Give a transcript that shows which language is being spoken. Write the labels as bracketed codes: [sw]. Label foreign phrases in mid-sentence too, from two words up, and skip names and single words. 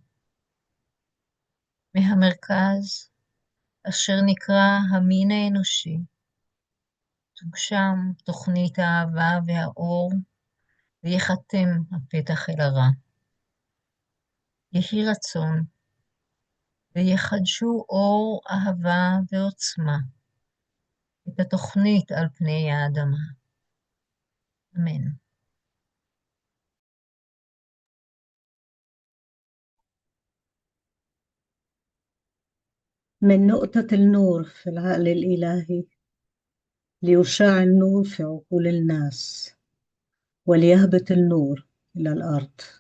[he] מהמרכז אשר נקרא המין האנושי, תוגשם תוכנית האהבה והאור, ויחתם הפתח אל הרע. יהי רצון, ויחדשו אור, אהבה ועוצמה, את התוכנית על פני האדמה. אמן. [ar] من نقطة النور في العقل الإلهي ليشاع النور في عقول الناس وليهبط النور إلى الأرض.